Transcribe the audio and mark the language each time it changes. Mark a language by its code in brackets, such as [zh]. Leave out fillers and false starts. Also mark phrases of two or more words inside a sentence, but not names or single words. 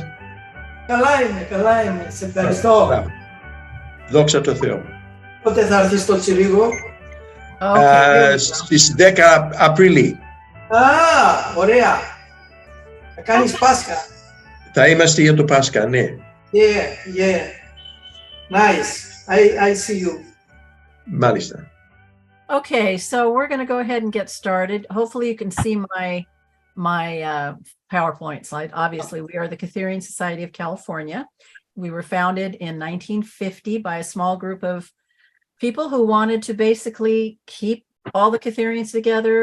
[el] Καλά είμαι, σε ευχαριστώ. Δόξα τω Θεώ. Πότε θα έρθεις στο Τσιρίγο? Στις 10 Απριλίου. Ωραία. Θα κάνεις Πάσχα. Θα είμαστε για το Πάσχα, ναι. [en] Yeah. Nice. I see you. [el] Μάλιστα. [en] Okay, so we're going to go ahead and get started. Hopefully you can see my PowerPoint slide. Obviously, we are the Kytherian Society of California. We were founded in 1950 by a small group of people who wanted to basically keep all the Kytherians together.